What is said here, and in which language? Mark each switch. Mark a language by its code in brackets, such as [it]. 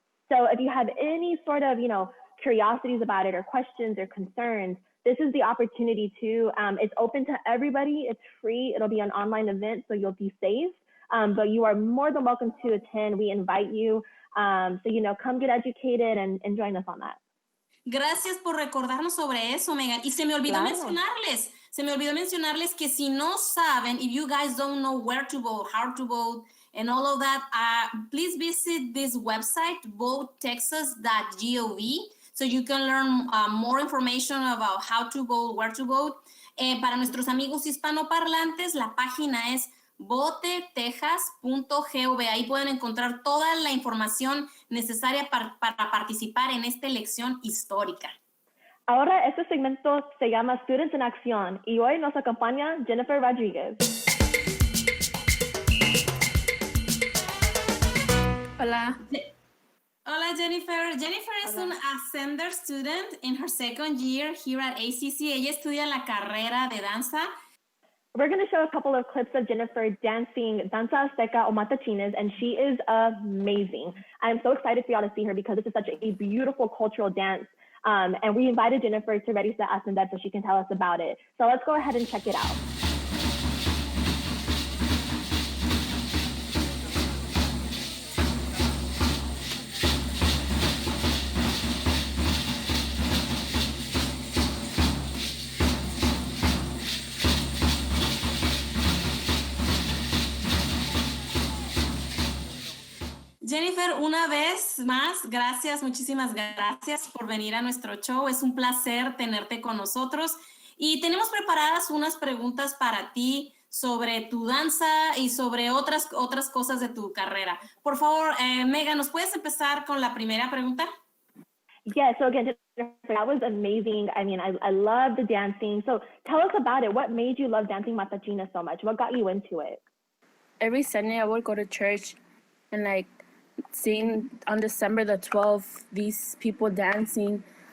[en] So if you have any sort of, you know, curiosities about it or questions or concerns, this is the opportunity to, it's open to everybody. It's free. It'll be an online event, so you'll be safe. But you are more than welcome to attend. We invite you. So, you know, come get educated and join us on that. [es] Gracias por recordarnos sobre eso, Megan. Y se me olvidó mencionarles que si no saben, [en] if you guys don't know where to vote, how to vote, and all of that, please visit this website, votetexas.gov, so you can learn more information about how to vote, where to vote. [es] Para nuestros amigos hispanoparlantes, la página es votetexas.gov. Ahí pueden encontrar toda la información necesaria para participar en esta elección histórica. Ahora este segmento se llama Students in Acción y hoy nos acompaña Jennifer Rodriguez. Hola. Hola, Jennifer. [en] Jennifer [es] es una [en] ascender student in her second year here at ACC. [es] Ella estudia la carrera de danza. [en] We're going to show a couple of clips of Jennifer dancing danza azteca o matachines, and she is amazing. I'm so excited for y'all to see her because this is such a beautiful cultural dance. And we invited Jennifer to Ready, Set, Ascender so she can tell us about it. So let's go ahead and check it out. [es] Jennifer, una vez más, gracias, muchísimas gracias por venir a nuestro show. Es un placer tenerte con nosotros y tenemos preparadas unas preguntas para ti sobre tu danza y sobre otras cosas de tu carrera. Por favor, Megan, ¿nos puedes empezar con la primera pregunta? [en] Yeah, so again, that was amazing. I mean, I love the dancing. So tell us about it. What made you love dancing matachines so much? What got you into it? Every Sunday I would go to church and like seeing on December the 12th, these people dancing.